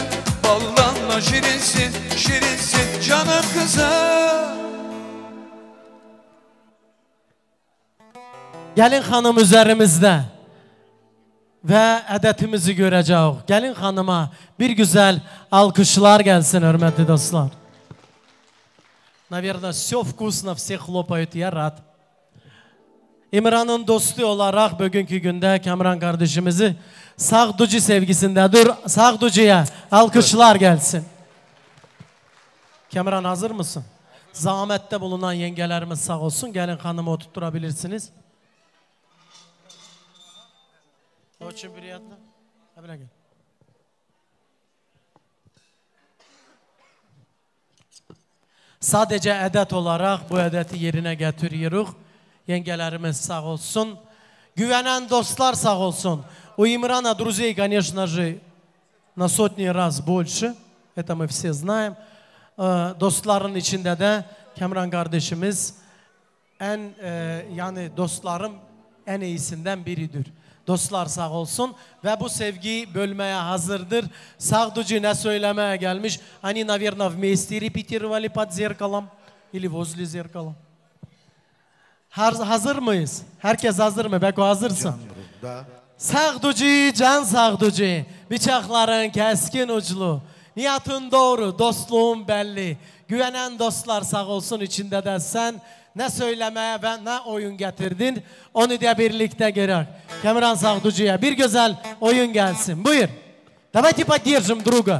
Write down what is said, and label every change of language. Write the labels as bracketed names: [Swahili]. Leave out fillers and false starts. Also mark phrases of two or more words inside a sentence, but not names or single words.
[Turkish] Baldanla şirinsin, şirinsin canım kızım. Gelin hanım üzerimizde ve edetimizi göreceğiz. Gelin hanıma bir güzel alkışlar gelsin hürmetli dostlar. [Russian] Наверное, все вкусно, все хлопают, я rad. [Turkish] İmran'ın dostu olarak bugünkü günde Kamran kardeşimizi Sağducu sevgisindedir. Sağducu'ya alkışlar gelsin. Kamran hazır mısın? Zahmette bulunan yengelerimiz sağ olsun. Gelin hanımı oturtturabilirsiniz. [Russian] Очень приятно. [Turkish] Sadece edet olarak bu edeti yerine getiriyoruz. Yengelerimiz sağ olsun. Güvenen dostlar sağ olsun. [Russian] У Имрана друзей, конечно же, на сотни раз больше. Это мы все знаем. [Turkish] Dostların içinde de Kemran kardeşimiz yani dostlarım en iyisinden biridir. Dostlar sağ olsun ve bu sevgiyi bölmeye hazırdır. Sağducu ne söylemeye gelmiş? Hani, [Russian] наверное, вместе репетировали под зеркалом или возле зеркала. [Turkish] Hazır mıyız? Herkes hazır mı? Beko hazırsın. Sağducu, can sağducu. Bıçakların keskin uçlu. Niyatın doğru, dostluğun belli. Güvenen dostlar sağ olsun, içinde de sen. Ne söylemeye ve ne oyun getirdin, onu da birlikte gerek. Kemran Sağducu'ya bir güzel oyun gelsin. Buyur. [Russian] Давайте поддержим друга.